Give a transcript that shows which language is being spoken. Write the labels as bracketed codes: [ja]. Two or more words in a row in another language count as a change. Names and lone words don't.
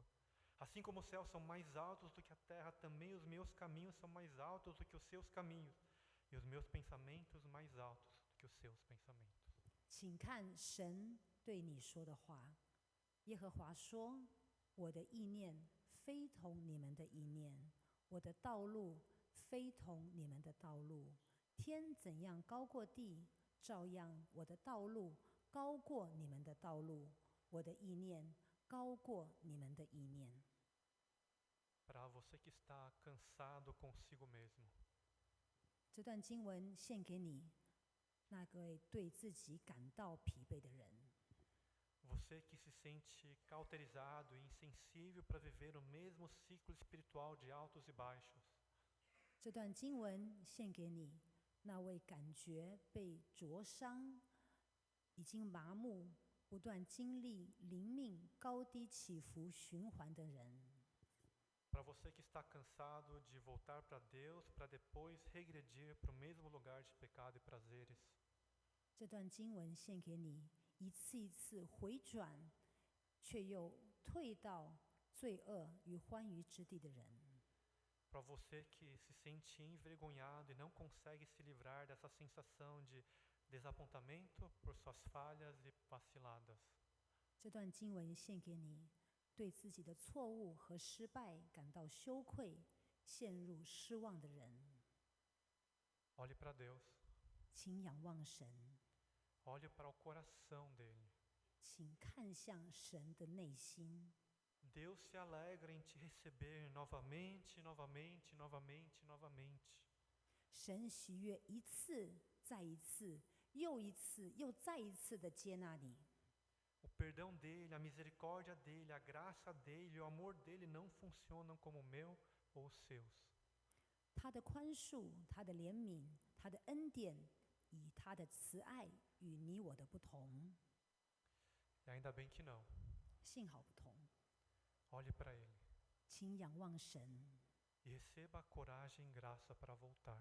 [pt] Assim como os céus são mais altos do que a terra, também os meus caminhos são mais altos do que os seus caminhos, e os meus pensamentos mais altos do que os seus pensamentos. [zh] 请看神对你说的话。耶和华说：“我的意念非同你们的意念，我的道路非同你们的道路。天怎样高过地，照样我的道路高过你们的道路，我的意念高过你们的意念。” [pt] Para você que está cansado consigo mesmo, [zh] 这段经文献给你，那位对自己感到疲惫的人。 [pt] você que se sente cauterizado e insensível para viver o mesmo ciclo espiritual de altos e baixos, [zh] 这段经文献给你，那位感觉被灼伤、已经麻木、不断经历灵命高低起伏循环的人。 [pt] Para você que está cansado de voltar para Deus, para depois regredir para o mesmo lugar de pecado e prazeres. [zh] 这段经文献给你，一次一次回转，却又退到罪恶与欢愉之地的人。 [pt] Para você que se sente envergonhado e não consegue se livrar dessa sensação de desapontamento por suas falhas e vaciladas. [zh] 这段经文献给你，对自己的错误和失败感到羞愧、陷入失望的人。 [pt] Olhe para Deus. [zh] 请仰望神， [pt] Olhe para o coração dele. [zh] 请看向神的内心。 [pt] Deus se alegra em te receber novamente, novamente, novamente, novamente. [zh] 神喜悦一次再一次，又一次又再一次的接纳你。 [pt] O perdão dele, a misericórdia dele, a graça dele, o amor dele não funcionam como o meu ou os seus. [zh] 他的宽恕，他的怜悯，他的恩典，以他的慈爱与你我的不同。 [pt] E ainda bem que não. [zh] 幸好不同， [pt] Olhe para ele [zh] 请仰望神， [pt] e receba a coragem e graça para voltar.